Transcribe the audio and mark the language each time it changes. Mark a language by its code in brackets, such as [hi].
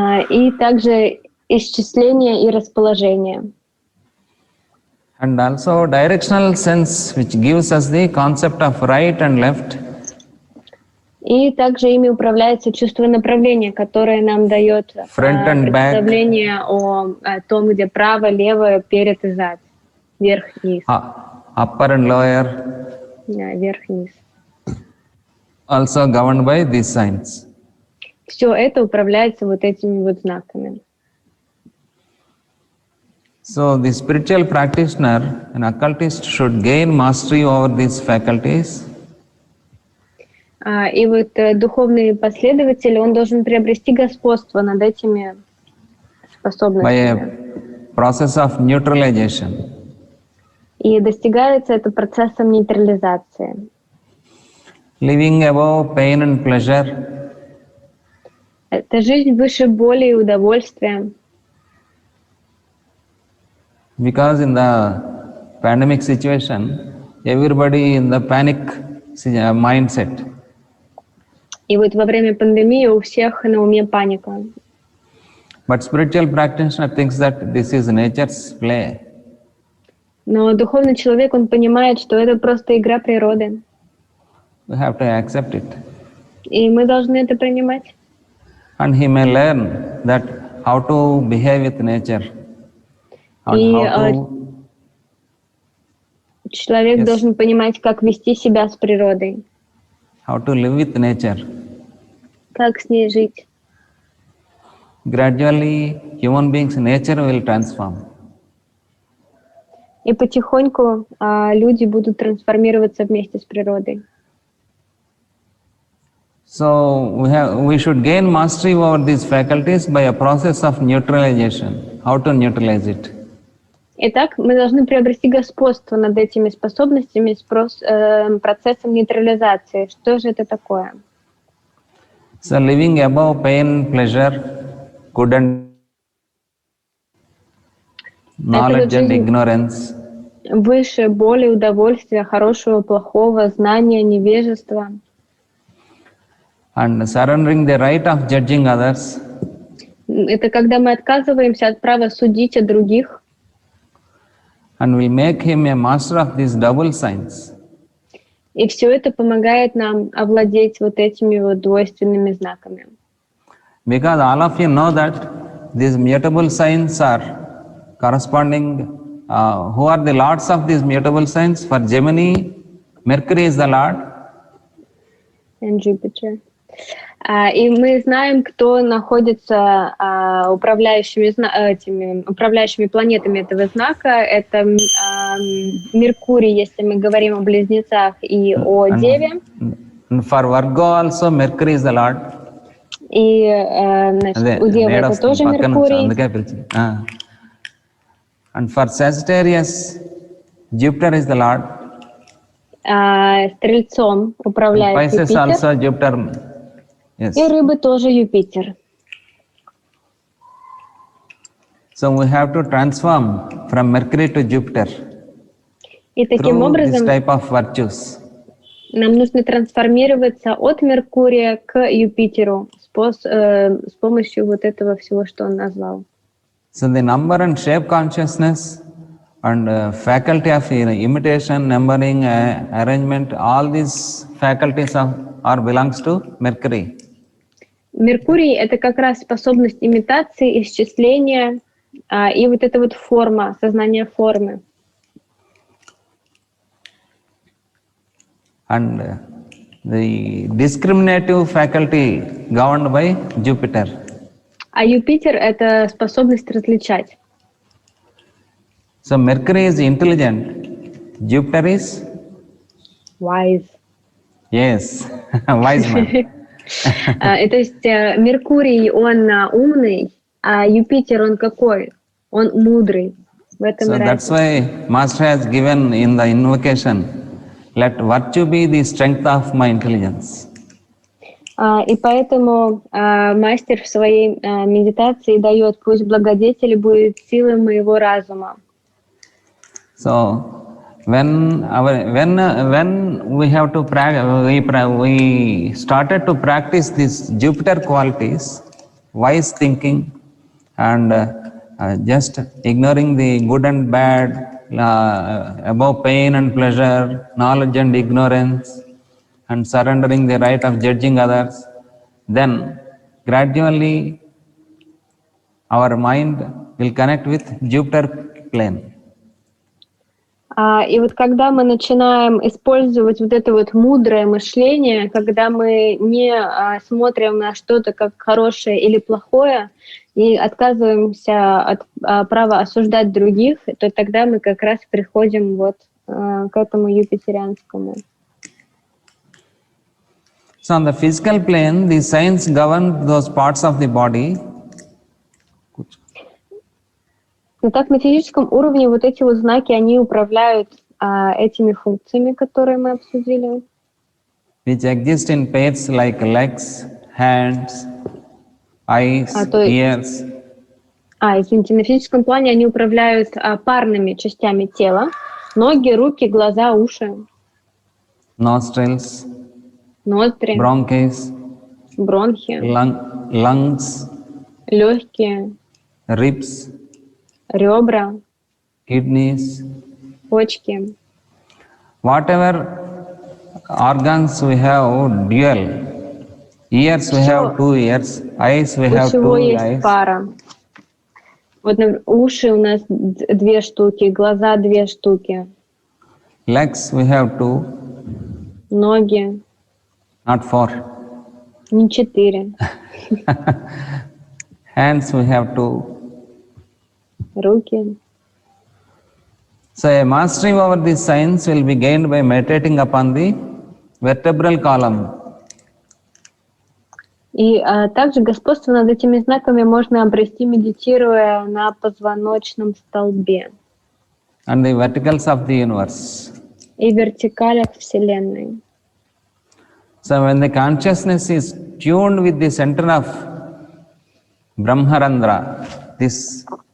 [ru] И также исчисление и расположение. [en] And also directional sense, which gives us the concept of right and left. [ru] И также ими управляется чувство направления, которое нам дает представление о том, где право, лево, перед и зад, вверх, низ. [en] Upper and lower. [ru] Вверх, низ. [en] Also governed by these signs. [ru] Все это управляется вот этими вот знаками. [en] So the spiritual practitioner, an occultist, should gain mastery over these faculties. [ru] И вот духовный последователь, он должен приобрести господство над этими способностями. [en] By a process of neutralization. [ru] И достигается это процессом нейтрализации. [en] Living above pain and pleasure. [ru] Это жизнь выше боли и удовольствия. [en] Because in the pandemic situation, everybody in the panic mindset. [ru] И вот во время пандемии у всех на уме паника. [en] But spiritual practitioner thinks that this is nature's play. [ru] Но духовный человек, он понимает, что это просто игра природы. [en] We have to accept it. [ru] И мы должны это принимать. [en] And he may learn that how to behave with nature. And [ru] И [en] how to, [ru] человек [en] Yes. [ru] должен понимать, как вести себя с природой, [en] how to live with nature. [ru] как с ней жить. [en] Gradually, human beings' nature will transform. [ru] И потихоньку люди будут трансформироваться вместе с природой. [en] So we should gain mastery over these faculties by a process of neutralization. How to neutralize it? [ru] Итак, мы должны приобрести господство над этими способностями с процессом нейтрализации. Что же это такое? [en] So living above pain, pleasure, good and knowledge and [ru] жизнь [en] ignorance. [ru] Выше боли, удовольствия, хорошего, плохого, знания, невежества. [en] And surrendering the right of judging others. [ru] Это когда мы отказываемся от права судить о других. [en] And will make him a master of these double signs. [ru] И все это помогает нам овладеть вот этими вот двойственными знаками. [en] Because all of you know that these mutable signs are corresponding. Who are the lords of these mutable signs? For Gemini, Mercury is the lord. And Jupiter. [ru] И мы знаем, кто находится управляющими планетами этого знака. Это Меркурий, если мы говорим о близнецах, и о Деве. [en] And for Virgo also, Mercury is the lord. [ru] И значит, у Девы это тоже Меркурий. [en] And for Sagittarius, Jupiter is the lord. [ru] Стрельцом управляет [en] Pisces [ru] Юпитер. [en] also Jupiter. Yes. [ru] И рыбы тоже Юпитер. [en] So we have to transform from Mercury to Jupiter. [ru] И таким [en] through [ru] образом [en] this type of virtues. [ru] нам нужно трансформироваться от Меркурия к Юпитеру с помощью вот этого всего, что он назвал. [en] So the number and shape consciousness and faculty of imitation, numbering, arrangement, all these faculties belongs to Mercury. [ru] Меркурий — это как раз способность имитации, исчисления и вот эта вот форма, сознание формы. [en] And the discriminative faculty governed by Jupiter. [ru] А Юпитер — это способность различать. [en] So Mercury is intelligent. Jupiter is? Wise. Yes, wise man. [ru] То есть Меркурий, он умный, а Юпитер, он какой? Он мудрый. В этом [en] So that's why Master has given in the invocation, let virtue be the strength of my intelligence. [ru] И поэтому мастер в своей медитации дает, пусть благодетель будет силой моего разума. [en] So when we have to we started to practice these Jupiter qualities, wise thinking, and just ignoring the good and bad, above pain and pleasure, knowledge and ignorance, and surrendering the right of judging others, then gradually our mind will connect with Jupiter plane. [ru] И вот когда мы начинаем использовать вот это вот мудрое мышление, когда мы не смотрим на что-то как хорошее или плохое и отказываемся от права осуждать других, то тогда мы как раз приходим вот к этому юпитерианскому. [en] So on the physical plane, the signs govern those parts of the body. [ru] Итак, на физическом уровне вот эти вот знаки, они управляют этими функциями, которые мы обсудили. [en] Which exist in pairs like legs, hands, eyes, ears. [ru] Извините, на физическом плане они управляют парными частями тела. Ноги, руки, глаза, уши, [en] nostrils, [ru] ноздри, [en] bronchs, [ru] бронхи, [en] lungs, [ru] легкие, [en] ribs, [ru] ребра, [en] kidneys, [ru] почки. [en] whatever organs we have dual. Ears we have 2 ears, eyes we [ru] У [en] have [ru] всего [en] 2 [ru] есть [en] eyes, [ru] пара. Вот уши у нас 2 штуки, глаза 2 штуки, [en] legs we have 2, [ru] ноги [en] not 4. [ru] не 4, [en] Hands we have 2. [ru] руки. [en] So a mastery over these signs will be gained by meditating upon the vertebral column. [ru] И также господство над этими знаками можно обрести, медитируя на позвоночном столбе [en] And the verticals of the universe. [ru] и вертикалях Вселенной. [en] So when the consciousness is tuned with the center of Brahmarandra, this